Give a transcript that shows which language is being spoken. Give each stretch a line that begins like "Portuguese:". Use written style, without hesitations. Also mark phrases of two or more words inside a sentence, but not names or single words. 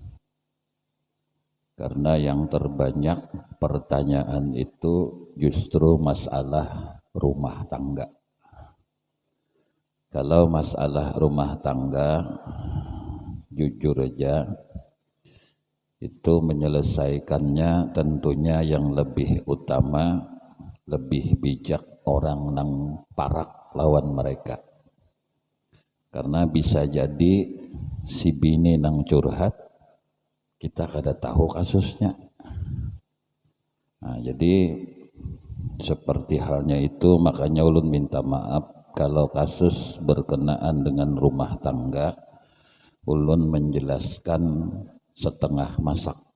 Indonesian: karena yang terbanyak pertanyaan itu justru masalah rumah tangga. Kalau masalah rumah tangga jujur aja itu menyelesaikannya tentunya yang lebih utama, lebih bijak
Banjar: orang nang parak lawan mereka. Karena bisa jadi si bini nang curhat, kita kada tahu kasusnya.
Indonesian: Nah, jadi seperti halnya itu, makanya ulun minta maaf kalau kasus berkenaan dengan rumah tangga, ulun menjelaskan setengah masak.